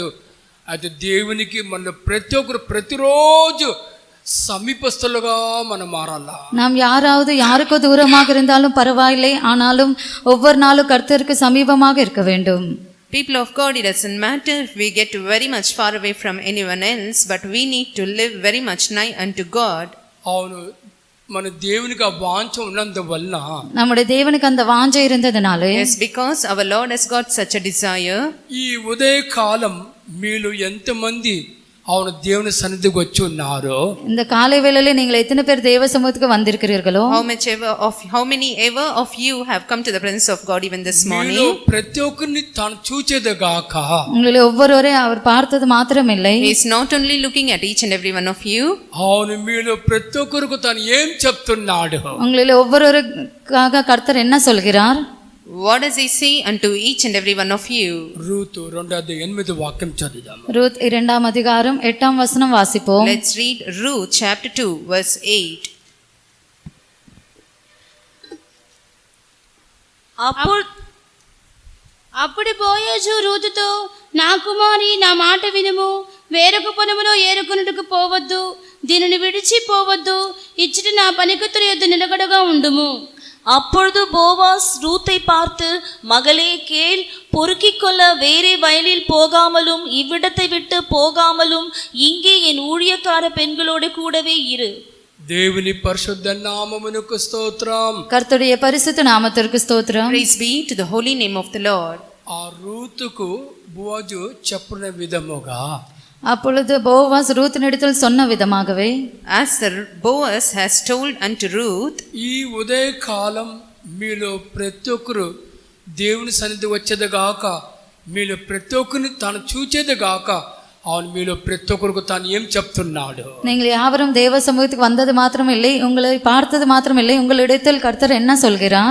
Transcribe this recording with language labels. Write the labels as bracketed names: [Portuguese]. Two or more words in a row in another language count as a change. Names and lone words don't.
[Telugu] అయితే దేవునికి మన ప్రతి ఒక్కరు ప్రతిరోజు సమీపస్తులుగా మనం మారాలా. [Tamil] நாம் யாருக்கோ தூரமாக இருந்தாலும் பரவாயில்லை, ஆனாலும் ஒவ்வொரு நாளும் கர்த்தருக்கு சமீபமாக இருக்க வேண்டும். [English] People of God, it doesn't matter if we get very much far away from anyone else, but we need to live very much nigh unto God. [Telugu] అవును మన దేవునికి ఆ వాంఛ ఉన్నందువల్ల [Tamil] நம்முடைய தேவனுக்கு அந்த வாஞ்சை இருந்ததனாலே [English] Yes, because our Lord has got such a desire. [Telugu] ఈ ఉదయకాలం మీలో ఎంతమంది అవును దేవుని సన్నిధికి వచ్చి ఉన్నారో [Tamil] இந்த காலை வேளையிலே நீங்கள் எத்தனை பேர் தேவ சமூகத்துக்கு வந்திருக்கிறீர்களோ [English] How many ever of you have come to the presence of God even this morning? [Telugu] ప్రతి ఒక్కరిని తాను చూచేదగాక [Tamil] உங்களை ஒவ்வொருவரையும் அவர் பார்த்தது மாத்திரமில்லை, [English] He is not only looking at each and every one of you. [Telugu] అవును మీలో ప్రతి ఒక్కరికి తాను ఏం చెప్తున్నాడు. [Tamil] உங்களில் ஒவ்வொருவருக்காக கர்த்தர் என்ன சொல்கிறார்? [English] What does he say unto each and every one of you? [Telugu] రూతు 2:8 వాక్యం చదువుదాం. [Tamil] ரூத் 2ஆம் அதிகாரம் 8ஆம் வசனம் வாசிப்போம். [English] Let's read Ruth chapter 2 verse 8. [Telugu] అప్పుడు బోయజు రూతుతో, నా కుమారి, నా మాట వినుము. వేరొక పొలములో ఏరుకొనుటకు పోవద్దు, దీనిని విడిచిపోవద్దు. ఇచ్చటి నా పనికత్తుల యొద్ద నిలకడగా ఉండుము. [Tamil] அப்பொழுது போவாஸ் ரூத்தை பார்த்து, மகளே கேள், பொறுக்கிக் கொள்ள வேறே வயலில் போகாமலும் இவ்விடத்தை விட்டு போகாமலும் இங்கே என் ஊழியக்கார பெண்களோடு கூடவே இரு. [Telugu] దేవుని పరిశుద్ధ నామమునకు స్తోత్రం. [Tamil] கர்த்தருடைய பரிசுத்த நாமத்திற்கு ஸ்தோத்திரம். [English] Praise be to the holy name of the Lord. [Telugu] ఆ రూతుకు బోవజు చెప్పిన విధముగా [Tamil] அப்பொழுது போவாஸ் ரூத்தினிடத்தில் சொன்ன விதமாகவே [English] As the Boaz has told unto Ruth, [Telugu] ఈ ఉదయకాలం మీలో ప్రతి ఒక్కరు దేవుని సన్నిధి వచ్చేదిగాక, మీలో ప్రతి ఒక్కరిని తాను చూచేదిగాక. అవును మీలో ప్రతి ఒక్కరికి తాను ఏం చెప్తున్నాడు? [Tamil] நீங்கள் யாவரும் தேவ சமூகத்துக்கு வந்தது மாத்திரமில்லை, உங்களை பார்த்தது மாத்திரமில்லை, உங்களிடத்தில் கர்த்தர் என்ன சொல்கிறார்?